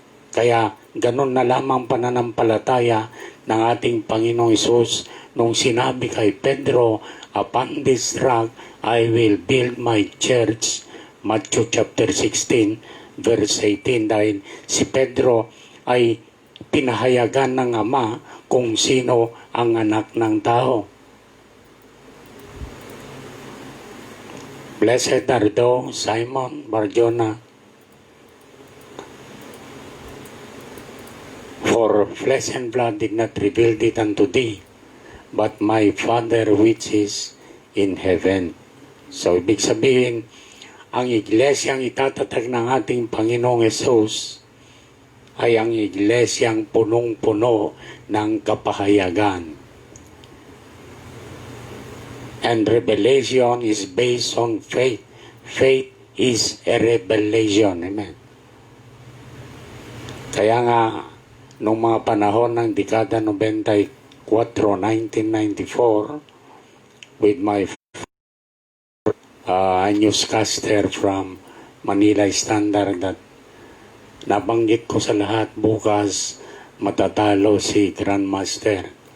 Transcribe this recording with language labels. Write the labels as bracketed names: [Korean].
[Filipino] Kaya ganun na lamang pananampalataya ng ating Panginoong Hesus nung sinabi kay Pedro, [English] "Upon this rock I will build my church." Matthew chapter 16 verse 18, [Filipino] dahil si Pedro ay pinahayagan ng Ama kung sino ang anak ng tao. [English] Blessed are thou, Simon Bar-Jonah, for flesh and blood did not reveal it unto thee, but my Father which is in heaven. [Filipino] So, ibig sabihin, ang iglesyang itatatag ng ating Panginoong Hesus ay ang iglesyang punong-puno ng kapahayagan. [English] And revelation is based on faith. Faith is a revelation. Amen. [Filipino] Kaya nga, nung mga panahon ng dekada 94, 1994, [English] with my newscaster from Manila Standard, [Filipino] that nabanggit ko sa lahat, bukas matatalo si Grandmaster.